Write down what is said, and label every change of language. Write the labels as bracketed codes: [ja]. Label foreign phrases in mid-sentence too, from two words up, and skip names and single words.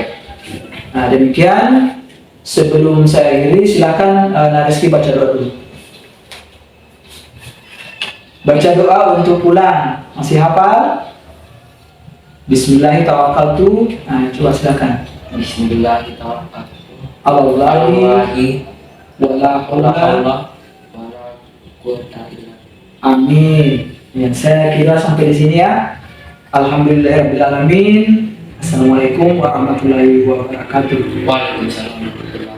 [id] Nah demikian, sebelum saya akhiri silakan Nareski baca doa dulu. Baca doa untuk pulang, masih hafal? [ar] Bismillahirrahmanirrahim. [id] Nah coba silakan. [ar] Bismillahirrahmanirrahim. الله ولا Wala haula حول ولا قوة إلا بالله. amin. [id] Ya, saya kira sampai di sini ya. [ar] الحمد لله رب العالمين. السلام عليكم ورحمة الله وبركاته. Waalaikumsalam.